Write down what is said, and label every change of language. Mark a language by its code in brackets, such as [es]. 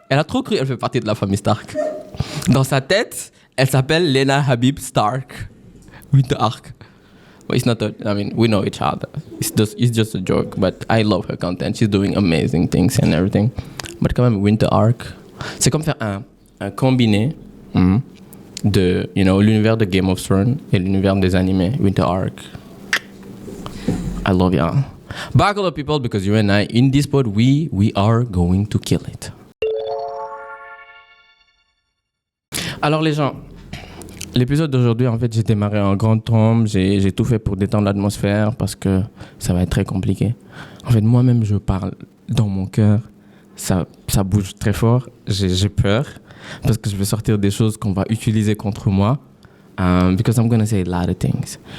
[fr] Elle a trop cru qu'elle fait partie de la famille Stark. Dans sa tête, elle s'appelle Lena Habib Stark. [en] Winter arc. But it's not we know each other. It's just a joke, but I love her content. She's doing amazing things and everything. [fr] But quand même, Winter Arc, c'est comme faire un combiné de, [en] you know, [fr] l'univers de Game of Thrones et l'univers des animés. [en] Winter Arc. I love y'all. Buckle up, people, because you and I, in this pod, we are going to kill it. [fr] Alors les gens, l'épisode d'aujourd'hui, en fait, j'ai démarré en grande trompe, j'ai tout fait pour détendre l'atmosphère parce que ça va être très compliqué. En fait, moi-même, je parle dans mon cœur, ça bouge très fort, j'ai peur parce que je vais sortir des choses qu'on va utiliser contre moi [en] because I'm gonna say a lot of things.